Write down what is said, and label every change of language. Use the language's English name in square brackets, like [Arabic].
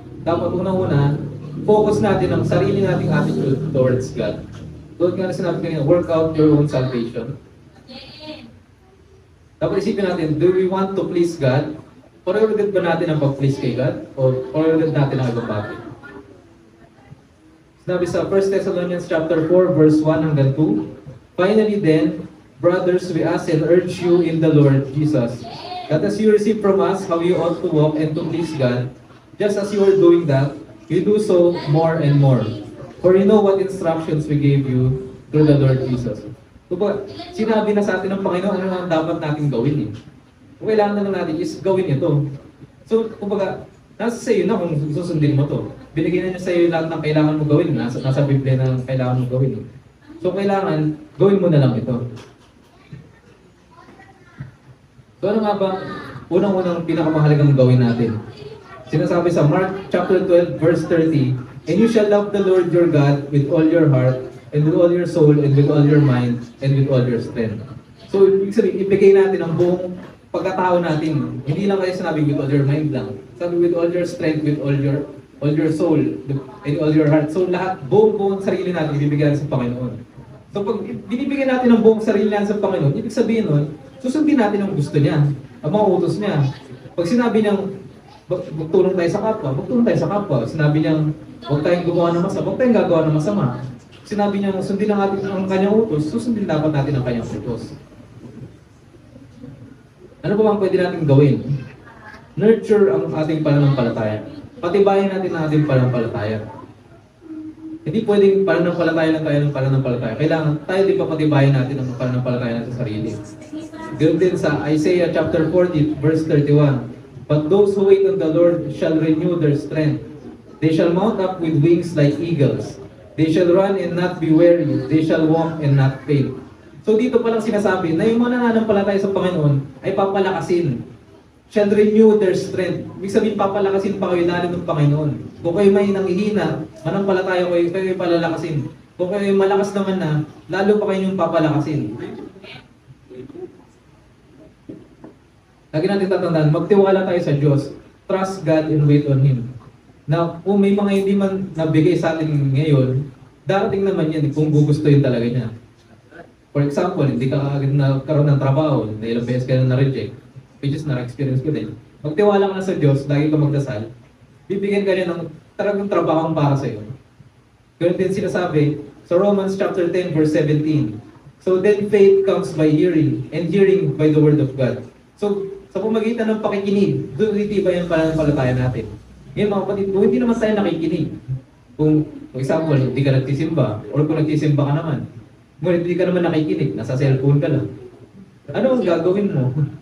[Filipino] Dapat una-una, focus natin ang sarili nating attitude towards God. Doon nga na sinabi kanina, [English] work out your own salvation. [Filipino] Dapat isipin natin, [English] do we want to please God? [Filipino] Prioridad ba natin ang pag-please kay God? O prioridad natin ang ibang bagay? Sinabi sa 1 Thessalonians chapter 4, verse 1 hanggang 2, [English] finally then, brothers, we ask and urge you in the Lord Jesus, that as you receive from us how you ought to walk and to please God, just as you are doing that, you do so more and more. For you know what instructions we gave you through the Lord Jesus. [Filipino] Diba, sinabi na sa atin ng Panginoon ano ang dapat natin gawin eh. Kung kailangan na lang natin is gawin ito. So, kumbaga, nasa sa iyo na kung susundin mo to. Binigyan na niya sa iyo lahat ng kailangan mo gawin. Nasa Biblia na kailangan mo gawin. So, kailangan, gawin mo na lang ito. So, ano nga ba unang-unang pinakamahalagang gawin natin? Sinasabi sa Mark chapter 12 verse 30, [English] and you shall love the Lord your God with all your heart, and with all your soul, and with all your mind, and with all your strength. [Filipino] So, ibig sabihin, ibigay natin ang buong pagkatao natin. Hindi lang kayo sinabi [English] with all your mind [Filipino] lang. [English] Sabi with all your strength, with all your soul, and all your heart. [Filipino] So, lahat, buong sarili natin, ibibigay natin sa Panginoon. So, pag binibigyan natin ang buong sarili natin sa Panginoon, ibig sabihin nun, susundin natin ang gusto niya, ang mga utos niya. Pag sinabi niyang, magtulong tayo sa kapwa, magtulong tayo sa kapwa. Sinabi niyang, huwag tayong gumawa ng masama, huwag tayong gagawa ng masama. Sinabi niyang, sundin lang natin ang kanyang utos, susundin dapat natin ang kanyang utos. Ano pa bang pwede natin gawin? Nurture ang ating pananampalataya. Patibayan natin ang ating pananampalataya. Hindi pwedeng pananampalataya lang tayo ng pananampalataya. Kailangan tayo din papatibayan natin ang pananampalataya natin sa sarili. Ganoon din sa Isaiah chapter 40 verse 31. [English] But those who wait on the Lord shall renew their strength. They shall mount up with wings like eagles. They shall run and not be weary. They shall walk and not faint. [Filipino] So dito palang sinasabi na yung mga nananampalataya sa Panginoon ay papalakasin. [English] Shall renew their strength. [Filipino] Ibig sabihin, papalakasin pa kayo lalim ng Panginoon. Kung kayo may nanghihina, manampalataya kayo palalakasin. Kung kayo malakas naman na, lalo pa kayo yung papalakasin. Lagi natin tatandaan, magtiwala tayo sa Diyos. [English] Trust God and wait on Him. [Filipino] Na kung may mga hindi man nabigay sa atin ngayon, darating naman yan kung gugustuhin talaga niya. For example, hindi ka agad nagkaroon ng trabaho, na ilang beses ka na na-reject, which is na-experience ko din. Magtiwala ka na sa Diyos, lagi ka magdasal, bibigyan ka niya ng talagang trabaho para sa iyo. Ganun din sinasabi sa Romans chapter 10 verse 17. [English] So then faith comes by hearing, and hearing by the word of God. [Filipino] So, sa pamagitan ng pakikinig, doon titibay ang pananampalataya natin. Ngayon mga kapatid, kung hindi naman tayo nakikinig, kung, for example, hindi ka nagtisimba, or kung nagtisimba ka naman, ngunit hindi ka naman nakikinig, nasa cellphone ka lang, ano ang gagawin mo?